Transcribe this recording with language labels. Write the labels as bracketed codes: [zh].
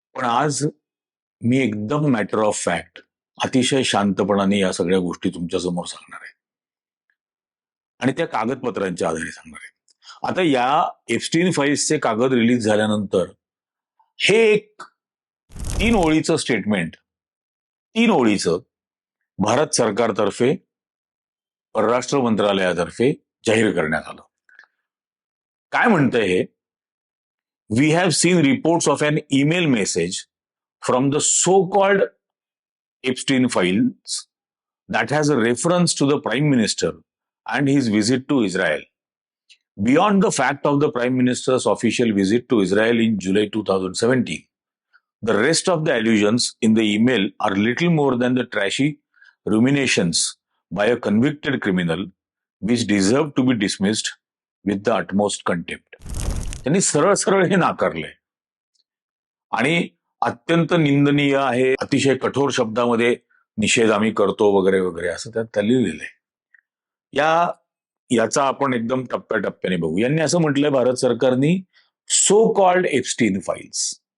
[mr] पण आज मी एकदम [en] matter of fact, [mr] अतिशय शांतपणाने या सगळ्या गोष्टी तुमच्या समोर सांगणार आहे आणि त्या कागदपत्रांच्या आधारे सांगणार आहे. आता या एप्स्टीन फाईल्सचे कागद रिलीज झाल्यानंतर हे एक 3 ओळीचं स्टेटमेंट, 3 ओळीचं भारत सरकारतर्फे, परराष्ट्र मंत्रालयातर्फे जाहीर करण्यात आलं. काय म्हणतंय हे? [en] We have seen reports of an email message from the so-called Epstein files that has a reference to the Prime Minister and his visit to Israel. Beyond the fact of the Prime Minister's official visit to Israel in July 2017, the rest of the allusions in the email are little more than the trashy ruminations by a convicted criminal which deserve to be dismissed with the utmost contempt. [mr] त्यांनी सरळ सरळ हे नाकारलंय आणि अत्यंत निंदनीय आहे, अतिशय कठोर शब्दामध्ये निषेध आम्ही करतो वगैरे वगैरे असं त्यात लिहिलेलं आहे. याचा आपण एकदम टप्प्याटप्प्याने बघू. यांनी असं म्हटलंय भारत सरकारनी [en] so called [mr] एप्स्टीन फाईल्स.